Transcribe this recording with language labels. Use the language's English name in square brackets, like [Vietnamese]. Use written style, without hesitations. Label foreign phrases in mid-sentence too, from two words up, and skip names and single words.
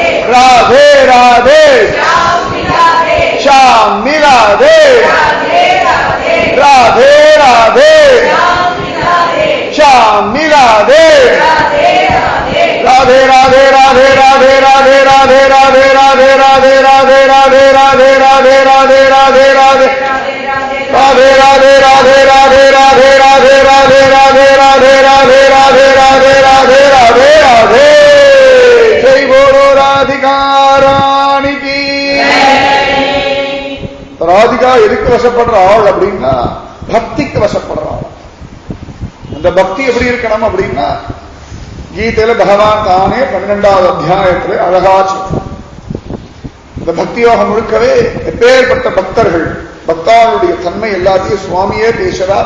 [Hindi] राधे राधे, श्याम मिला दे, श्याम मिला दे, राधे राधे, राधे राधे, श्याम मिला दे, श्याम मिला दे, राधे राधे, राधे राधे, राधे राधे, राधे राधे, राधे राधे, राधे राधे, राधे राधे, राधे राधे, राधे राधे, राधे राधे, राधे राधे, राधे राधे, राधे राधे, राधे राधे, राधे राधे, राधे राधे, राधे. जय बोलो राधिका रानी की. [Tamil] ராதிகா எதுக்கு வசப்படுற ஆள் அப்படின்னா பக்திக்கு வசப்படுற ஆள். அந்த பக்தி எப்படி இருக்கணும் அப்படின்னா கீதையில பகவான் தானே 12வது அத்தியாயத்துல அழகா சொல்றான். இந்த பக்தி யோகம் முழுக்கவே எப்பேற்பட்ட பக்தர்கள், பக்தாளுடைய தன்மை எல்லாத்தையும் சுவாமியே பேசுறார்.